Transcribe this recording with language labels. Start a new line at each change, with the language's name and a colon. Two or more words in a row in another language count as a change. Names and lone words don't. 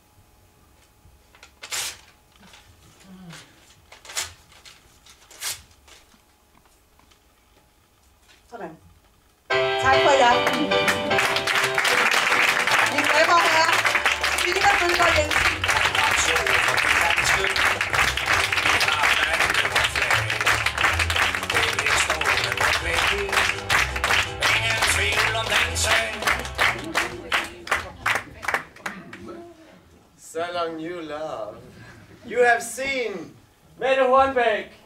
Danish: Sådan. Tak for i aften. Mine damer og herrer, Stina Bødker Jensen.
English: So long you love. You have seen Mette Hornbæk.